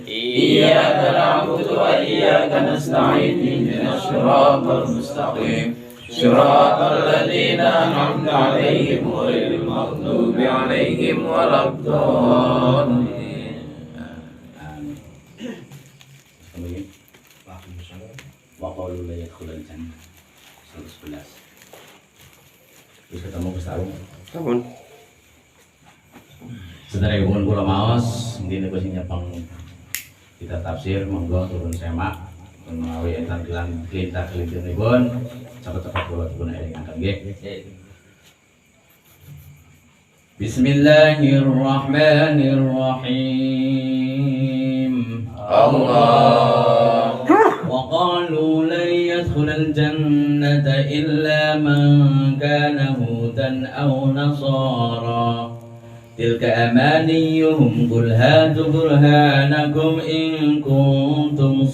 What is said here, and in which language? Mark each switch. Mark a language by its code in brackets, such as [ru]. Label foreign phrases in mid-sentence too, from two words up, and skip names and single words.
[ar] إياك نعبد وإياك نستعين اهدنا الصراط المستقيم. صراط الذين أنعمت عليهم غير المغضوب عليهم ولا الضالين. وقالوا لا يدخل الجنة 111. [jv] Wis ketemu Gus Taung. Sampun. Sedherek pun kula maos nggih niku sing nyepeng kita tafsir monggo turun semak menawi enten kelintar-kelintiripun cepet-cepet kula dipun elingaken nggih. [ar] بسم الله الرحمن الرحيم. Allah. وقالوا لن يدخل الجنة إلا من كان هودا أو نصارى تلك أمانيهم قل هاتوا برهانكم إن كنتم